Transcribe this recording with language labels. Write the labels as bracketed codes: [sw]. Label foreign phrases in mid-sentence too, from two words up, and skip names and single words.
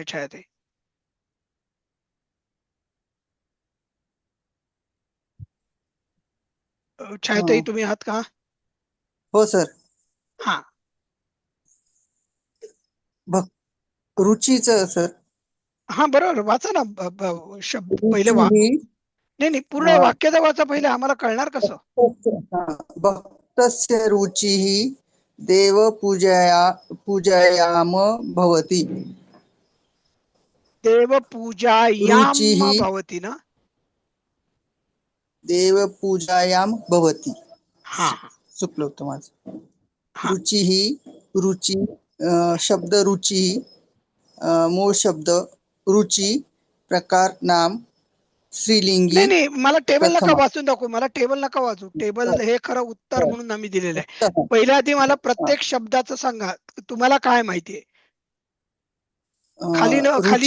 [mr] छायाताई. छायाताई तुम्ही आहात का? हो सर. हा, रुचीच सर. हा, बरोबर, वाचा ना. शब्द पहिले रुची ही नाही नाही, पूर्ण वाक्याचा वाचा पहिले, आम्हाला कळणार कसं. [sa] भक्तस्य रुचिः पूजयाम भवति. देवपूजायाम रुचिः भवति ना. देवपूजायां भवति. [mr] हा चुकलं होतं माझं. हा, रुचिः, रुचि, शब्द रुचि, मूळ शब्द रुचि, प्रकार नाम स्त्रीलिंगी नाही नाही, मला टेबल नका प्रथमा. वाचून दाखवू, मला टेबल नका वाचू. टेबल हे खरं उत्तर म्हणून आम्ही दिलेलं आहे. पहिल्या आधी मला प्रत्येक शब्दाचं सांगा, तुम्हाला काय माहितीये. खाली